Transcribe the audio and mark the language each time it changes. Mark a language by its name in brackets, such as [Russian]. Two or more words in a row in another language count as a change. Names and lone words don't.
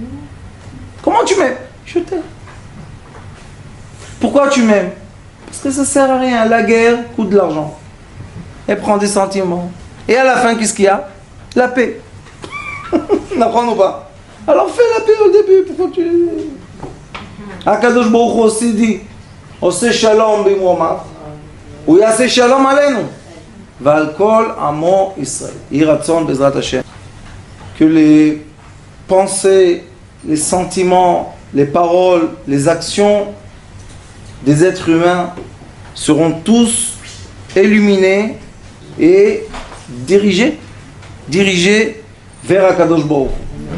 [French] Comment tu m'aimes? Je t'aime. Pourquoi tu m'aimes? Parce que ça sert à rien. La guerre coûte de l'argent. Elle prend des sentiments. Et à la fin, qu'est-ce qu'il y a? La paix. N'apprends ou pas? Alors fais la paix au début. Pourquoi tu... [Hebrew] הקדוש ברוך הוא [French] aussi dit, [Hebrew] עושה שלום במרומיו, הוא יעשה שלום עלינו, ועל כל עמו ישראל. יהי רצון בעזרת השם. [French] Que les pensées, les sentiments, les paroles, les actions des êtres humains seront tous illuminés et dirigés vers [Hebrew] הקדוש ברוך הוא.